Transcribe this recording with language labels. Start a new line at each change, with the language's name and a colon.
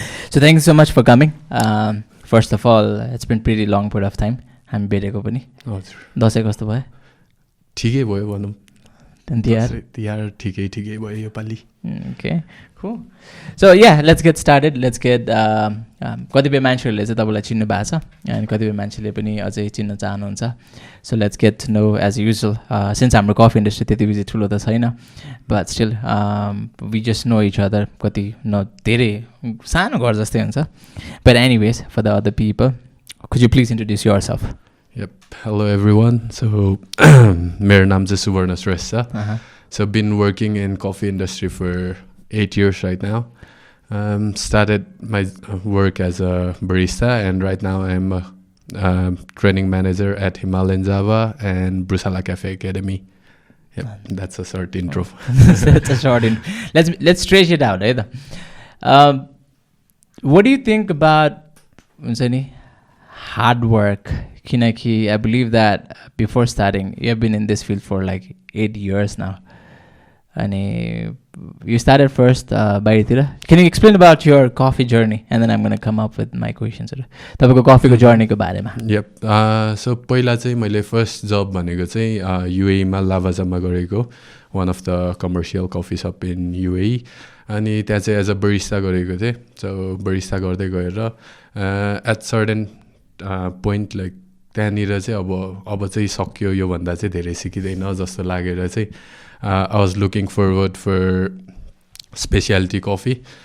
English: So thank you so much for coming. First of all, it's been pretty long period of time.
Nepali: हामी भेटेको पनि. हजुर. दसैँ कस्तो भयो? ठिकै भयो भनौँ. तिहार ठिकै भयो योपालि.
English: Okay, cool. So yeah, let's get started. Let's get
Nepali: कतिपय मान्छेहरूले चाहिँ तपाईँलाई चिन्नु भएको छ अनि कतिपय मान्छेले पनि अझै चिन्न चाहनुहुन्छ.
English: So let's get to know as usual. Since
Nepali: हाम्रो कफी इन्डस्ट्री त्यति बेसी ठुलो त छैन,
English: but still we just know each other.
Nepali: कति न धेरै सानो घर जस्तै हुन्छ.
English: But anyways, for the other people, could you please introduce yourself? Yep. Hello everyone.
Nepali: So मेरो नाम चाहिँ Subarna Shrestha.
English: So I've been working in coffee industry for 8 years right now. Started my work as a barista and right now I'm a training manager at Himalayan Java and Brewshala Cafe Academy. Yep, that's a short intro. That's a short intro. Let's stretch it out. What do you think about hard work?
Nepali: Kinaki,
English: I believe that before starting, you have been in this field for like 8 years now. And you started first by Tira. Can you explain about your coffee journey? And then I'm going to come up with my questions.
Nepali: Tapako coffee ko journey ko bare ma.
English: Yep.
Nepali: So पहिला चाहिँ मैले first जब भनेको चाहिँ UAE मा लाभाजामा गरेको,
English: one of the commercial coffee shop in UAE.
Nepali: अनि त्यहाँ चाहिँ
English: as a barista
Nepali: गरेको थिएँ. So बरिस्टा गर्दै गएर
English: at certain point like
Nepali: त्यहाँनिर चाहिँ अब चाहिँ सक्यो यो भन्दा चाहिँ धेरै सिकिँदैन जस्तो लागेर चाहिँ
English: I was looking forward for specialty coffee.